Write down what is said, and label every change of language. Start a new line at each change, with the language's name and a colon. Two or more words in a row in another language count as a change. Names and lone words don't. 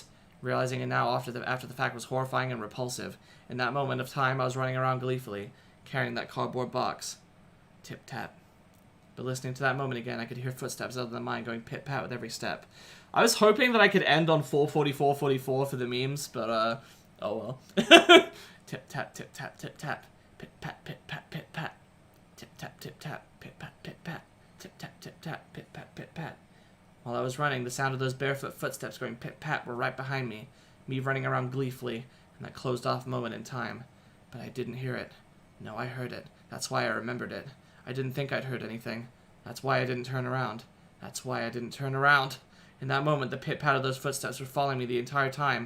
English: Realizing it now after the fact was horrifying and repulsive. In that moment of time, I was running around gleefully, carrying that cardboard box. Tip-tap. But listening to that moment again, I could hear footsteps other than mine going pit-pat with every step. I was hoping that I could end on 4:44:44 for the memes, but, oh well. Tip-tap, tip-tap, tip-tap. Pit-pat, pit-pat, pit-pat. Tip-tap, tip-tap, pit-pat, pit-pat. Tip-tap, tip-tap, pit-pat, pit-pat. While I was running, the sound of those barefoot footsteps going pit-pat were right behind me, me running around gleefully in that closed-off moment in time. But I didn't hear it. No, I heard it. That's why I remembered it. I didn't think I'd heard anything. That's why I didn't turn around. That's why I didn't turn around. In that moment, the pit-pat of those footsteps were following me the entire time.